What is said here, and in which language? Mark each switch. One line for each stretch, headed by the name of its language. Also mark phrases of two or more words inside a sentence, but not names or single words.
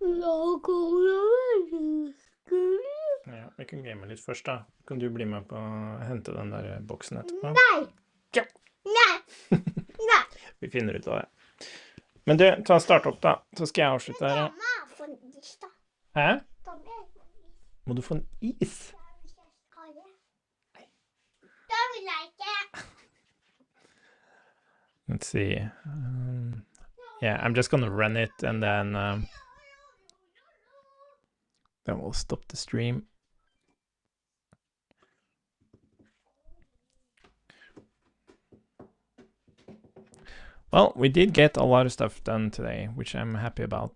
Norwegian: Ja, vi kan game litt først da. Kan du bli med på å hente den der boksen etterpå? Nei! Ja. Nei! Nei! Vi finner ut av det. Men du, ta start opp da, så skal jeg avslutte her. Hæ? Må du få en is?
English: Let's see. Yeah, I'm just gonna run it and then we'll stop the stream. Well, we did get a lot of stuff done today, which I'm happy about.